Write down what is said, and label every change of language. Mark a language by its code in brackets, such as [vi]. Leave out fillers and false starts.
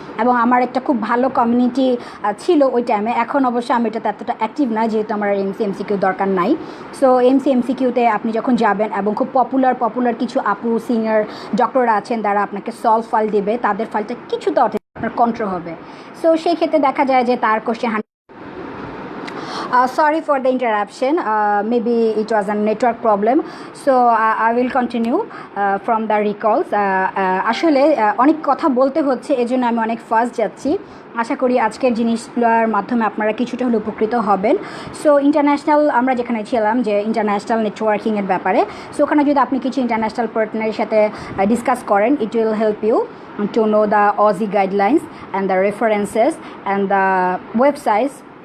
[bn] এবং আমার একটা খুব ভালো কমিউনিটি ছিল ওই টাইমে, এখন অবশ্য আমি এটাতে এতটা অ্যাক্টিভ না, যেহেতু আমার এমসিকিউ দরকার নাই। সো এমসিকিউতে আপনি যখন যাবেন, এবং খুব পপুলার কিছু আপু সিনিয়র ডক্টররা আছেন, যারা আপনাকে সলভ ফাইল দেবে, তাদের ফাইলটা কিছুটা আপনার কন্ট্রোল হবে। সো সেই ক্ষেত্রে দেখা যায় যে তার question [en] sorry for the interruption, maybe it was a network problem, so I will continue from the recalls. [bn] আসলে অনেক কথা বলতে হচ্ছে, এজন্য আমি অনেক ফাস্ট যাচ্ছি। আশা করি আজকের জিনিসগুলোর মাধ্যমে আপনারা কিছুটা হলে উপকৃত হবেন। সো ইন্টারন্যাশনাল আমরা যেখানে ছিলাম, যে ইন্টারন্যাশনাল নেটওয়ার্কিংয়ের ব্যাপারে, সো ওখানে যদি আপনি কিছু ইন্টারন্যাশনাল পার্টনারের সাথে ডিসকাস করেন, [en] It will help you to know the Aussie guidelines and the references and the websites.